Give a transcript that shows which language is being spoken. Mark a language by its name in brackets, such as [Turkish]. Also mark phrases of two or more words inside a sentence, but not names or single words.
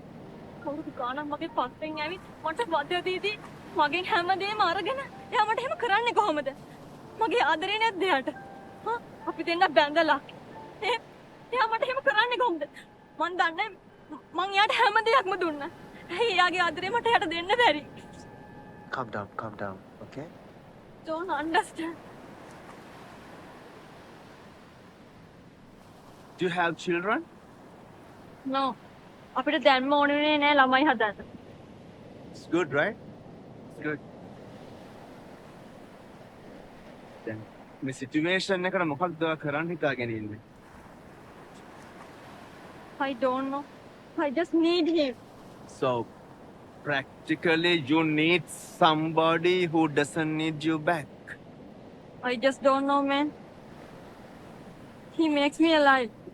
[Sinhala] කවුරුද ගානක් මගේ පස්සෙන් ඇවිත් මට වද දීදී මගෙන් හැමදේම අරගෙන එයා මට එහෙම කරන්නේ කොහොමද? මගේ ආදරේ නැද්ද එයාට? හා අපි දෙන්න බැඳලා. එයා මට එහෙම කරන්නේ කොහොමද? මං දන්නේ මං එයාට හැම දෙයක්ම දුන්නා. ඇයි එයාගේ ආදරේ මට එයාට දෙන්න බැරි? [English] Calm down, okay? Don't understand. Do you have children? No. [Sinhala] අපිට දැන්ම ඕනේ නෑ ළමයි හදන්න. [English] It's good, right? It's good. [Sinhala] දැන් මේ සිටුේෂන් එකට මොකක්ද කරන්න හිතාගෙන ඉන්නේ? [English] I don't know. I just need him. So practically you need somebody who doesn't need you back. I just don't know, man. He makes me alive.